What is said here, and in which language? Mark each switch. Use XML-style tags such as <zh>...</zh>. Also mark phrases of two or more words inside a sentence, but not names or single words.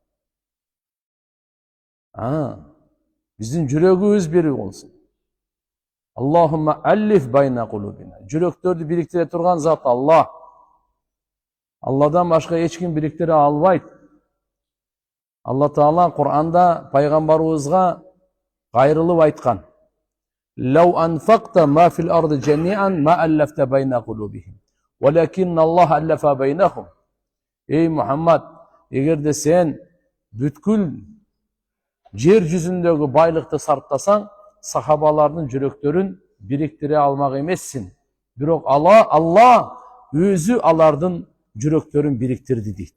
<ky>Биздин жүрөгүбүз бир болсун.</ky> <ar>اللهم ألف بين قلوبنا.</ar> <ky>Жүрөктөрдү бириктире турган зат Аллах. Алладан башка эч ким бириктире албайт. Алла Таала Кур'анда пайгамбарыбызга кайрылып айткан.</ky> <ar>لو أنفقت ما في الأرض جميعا ما ألفت بين قلوبهم. ولكن الله ألف بينهم.</ar> <ky>Эй Мухаммад, эгерде сен бүткүл жер жүзүндөгү байлыкты сарптасаң, сахабалардын жүрөктөрүн бириктире алмак эмессиң. Бирок Алла өзү алардын жүрөктөрүн бириктирди дейт.</ky>